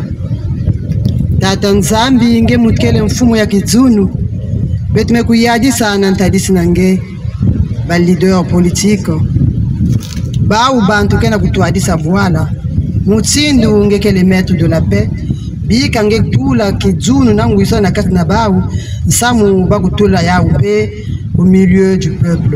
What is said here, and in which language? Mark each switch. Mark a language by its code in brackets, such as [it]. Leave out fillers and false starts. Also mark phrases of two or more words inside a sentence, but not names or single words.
[ktu] Tata nzambi nge mutkele mfumu ya kizunu. Betume kuyadi sana ntadisi nange ba [fr] leader politique. [ktu] Ba u bantu kena kutuadisa Bwala. Mutsindu ngekele [fr] maître de la paix. [ktu] Bika nge tula kizunu nangu isa na kati na bau. Nsamu bakutula ya ube [fr] au milieu du peuple.